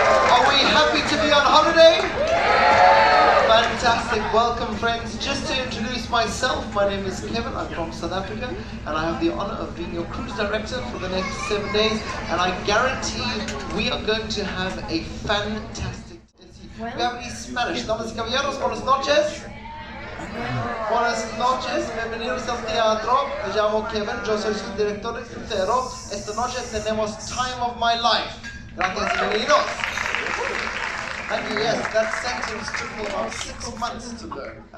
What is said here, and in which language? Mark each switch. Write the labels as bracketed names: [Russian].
[English] Are we happy to be on holiday? Fantastic. Welcome, friends. Just to introduce myself, my name is Kevin. I'm from South Africa and I have the honor of being your cruise director for the next 7 days, and I guarantee we are going to have a fantastic... We have any Spanish. [Spanish] Damas y caballeros, buenas noches. Buenas noches, bienvenidos al teatro. Me llamo Kevin, yo soy su director de crucero. Esta noche tenemos Time of My Life. Gracias y bienvenidos. [English] Thank you, yes, that sentence took me about 6 months to learn.